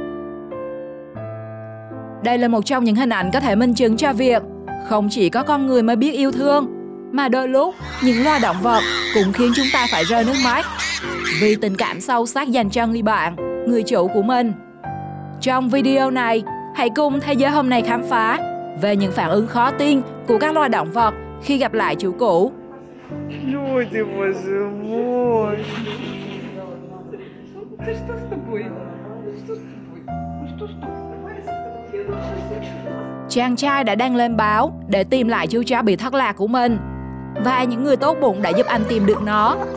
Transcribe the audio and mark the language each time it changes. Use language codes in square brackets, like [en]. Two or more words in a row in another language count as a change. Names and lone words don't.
[vi] Đây là một trong những hình ảnh có thể minh chứng cho việc không chỉ có con người mới biết yêu thương, mà đôi lúc những loài động vật cũng khiến chúng ta phải rơi nước mắt vì tình cảm sâu sắc dành cho người bạn, người chủ của mình. Trong video này, hãy cùng Thế giới hôm nay khám phá về những phản ứng khó tin của các loài động vật khi gặp lại chủ cũ. [ru] Люди, боже мой! Ты что с тобой? Что с тобой? Ну что с тобой? [vi] Chàng trai đã đăng lên báo để tìm lại chú chó bị thất lạc của mình, và những người tốt bụng đã giúp anh tìm được nó.